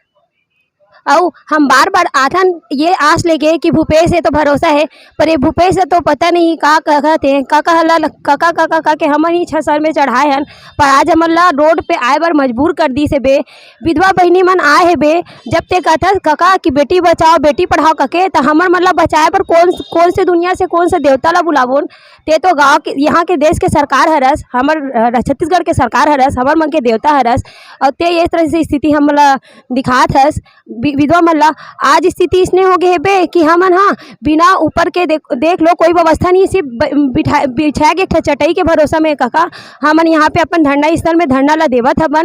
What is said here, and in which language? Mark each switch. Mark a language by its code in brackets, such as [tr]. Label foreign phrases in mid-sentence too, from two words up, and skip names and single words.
[hne] और हम बार बार आथन ये आस लेके कि भूपेश से तो भरोसा है, पर ये भूपेश से तो पता नहीं का कहते हैं, काका के हमन ही 6 साल में चढ़ाए हन। पर आज हमन ला रोड पे आए बार मजबूर कर दी से बे। विधवा बहनी मन आए है बे, जब ते कहता काका कि बेटी बचाओ बेटी पढ़ाओ कके, तो हमर मन ला बचाए पर कौन से दुनिया से कौन से देवता ला बुलाबोन। ते तो गाँव के यहाँ के देश के सरकार हरस, हमर छत्तीसगढ़ के सरकार हरस, हमर मन के देवता हरस, और ते इस तरह से स्थिति हमन ला दिखात हस। विधवा मन ला आज स्थिति इसने हो गए बे कि हमन बिना ऊपर के देख लो कोई व्यवस्था नहीं, सिर्फ बिछाए के चटाई के भरोसा में काका हमन यहाँ पे अपन धरना स्थल में धरना ला देवत हवन।